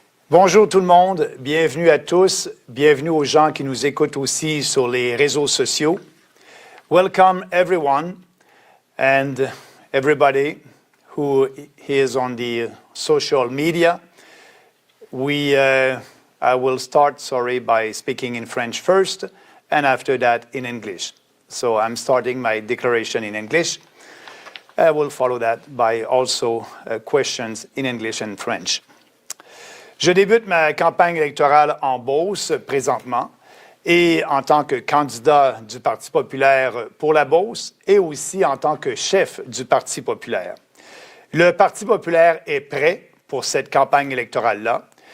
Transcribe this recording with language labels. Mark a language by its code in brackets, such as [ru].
[fr] Bonjour tout le monde, bienvenue à tous, bienvenue aux gens qui nous écoutent aussi sur les réseaux sociaux. [en] Welcome everyone and everybody who is on the social media. I will start, by speaking in French first and after that in English. So I'm starting my declaration in English. I will follow that by also questions in English and French. [fr] Je débute ma campagne électorale en Beauce présentement et en tant que candidat du Parti populaire pour la Beauce et aussi en tant que chef du Parti populaire. Le Parti populaire est prêt pour cette campagne électorale-là.